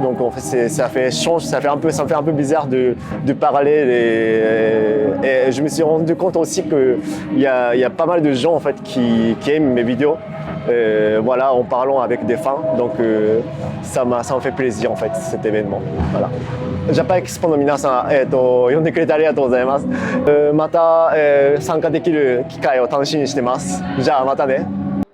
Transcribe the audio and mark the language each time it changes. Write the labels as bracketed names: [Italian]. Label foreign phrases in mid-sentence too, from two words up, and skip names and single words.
[French] Donc, en fait, ça me fait un peu bizarre de parler. Et je me suis rendu compte aussi qu'il y a pas mal de gens en fait qui aiment mes vidéos, en parlant avec des fans. Donc ça me fait plaisir en fait cet événement. Voilà. [Japanese] Japan Expo の皆さん、呼んでくれてありがとうございます。また、参加できる機会を楽しみにしてます。じゃあまたね。